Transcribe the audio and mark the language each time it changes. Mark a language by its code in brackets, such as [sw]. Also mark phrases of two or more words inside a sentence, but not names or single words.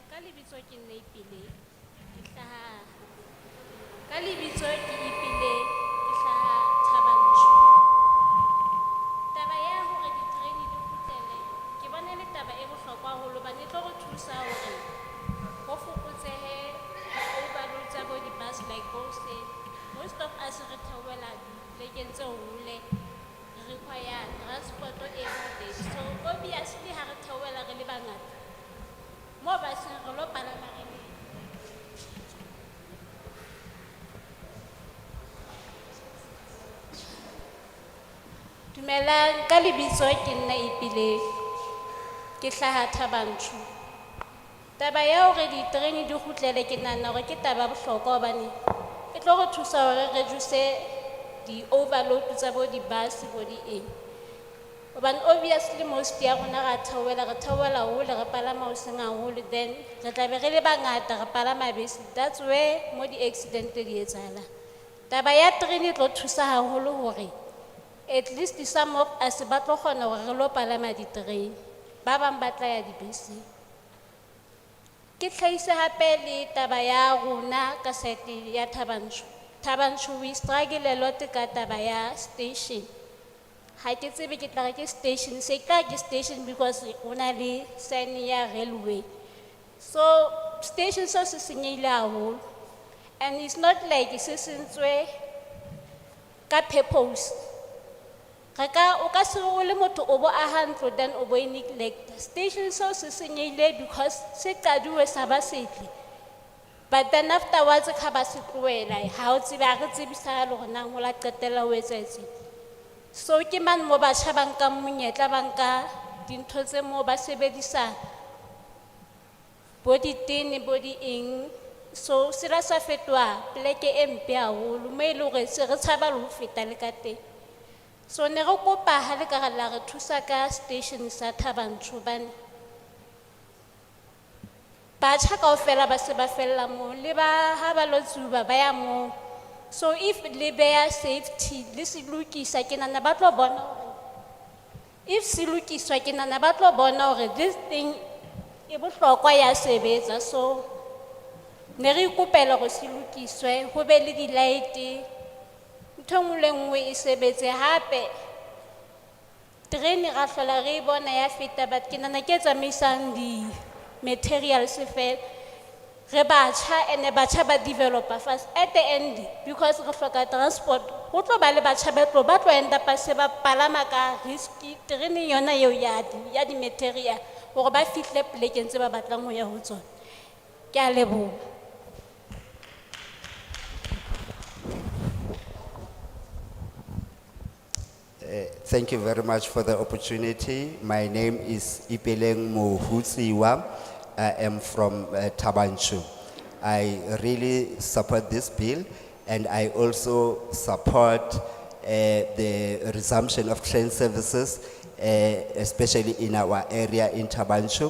[st] lebitso ke nna Ipile, ke hlaha. Ka lebitso ke Ipile, ke hlaha Thabanchu. Taba ya hore diterene di kgutlele, ke bona e le taba e bohlokwa haholo hobane e tlo re thusa hore ho fokotsehe overload tsa bo di-bus [en] like both said. Most of us [st] re theohela dibekeng tse hole, re [en] require transport every day. So obviously [st] ha re theohela re le bangata, mo baseng re lo palama re le. Dumelang, ka lebitso ke nna Ipile, ke hlaha Thabanchu. Taba ya hore diterene di kgutlele ke nahana hore ke taba ya bohlokwa hobane e tlo re thusa hore re reduce di-overload tsa bo di-bus bo di-eng. Hobane [en] obviously most [st] ya rona re theohela hole, re palama hoseng haholo, then re tla be re le bangata re palama bese. [en] That's where [st] mo di-accident di etsahalang. Taba ya terene e tlo thusa haholo hore [en] at least some of us [st] ba tlo kgona hore re lo palama diterene, ba bang ba tla ya dibeseng. Ke tlhaise hape le taba ya rona ka site ya Thabanchu. Thabanchu [en] we struggle a lot [st] ka taba ya station. Ha ke tsebe ke tla re ke station, se ka ke station because o na le sign ya railway. So station so se senyehile haholo, [en] and it's not like [st] se sentswe ka purpose. O ka se o le motho o bo aha ntlo then o bo e neglect. Station so se senyehile because se qaduwe sa ba setle. [en] But then afterwards [st] ka ba se tloela, ha o tsebe a re tsebisa le hore nang ho la qetella ho etsetse. So ke man mo batjha ba nka monyetla ba nka dintho tse mo ba sebedisa bo ditene bo di eng. So sera sa fetwa pleke e mpe haholo mo e le hore se re tshaba le ho feta le ka teng. So ne re kopa ha le ka la re thusa ka station sa Thabanchu hobane batjha kaofela ba se ba fella moo, le ba ha ba lo tsuba ba ya moo. [en] So if [st] le beya safety le se lokisa ke nahana ba tlo bona hore if se lokiswa ke nahana ba tlo bona hore [en] this thing [st] e bohlokwa ya sebetsa. So ne re ikopela hore se lokiswe, ho be le di-light, ntho e nngwe le nngwe e sebetse. Hape terene ra hlola re bona ya feta, but ke nahana ke tsamaisang di-materials fela re batjha, and batjha ba [en] developer first at the end because [st] re hloka transport. Ho tlo ba le batjha ba tlo enda pa se ba palama ka risky terene yona eo ya di-material hore ba fihle plekeng tse ba batlang ho ya ho tsona. Ke a leboha. [en] Thank you very much for the opportunity. My name is Ipeleng Mohutsiwa. I am from Thabanchu. I really support this bill, and I also support the resumption of train services, especially in our area in Thabanchu.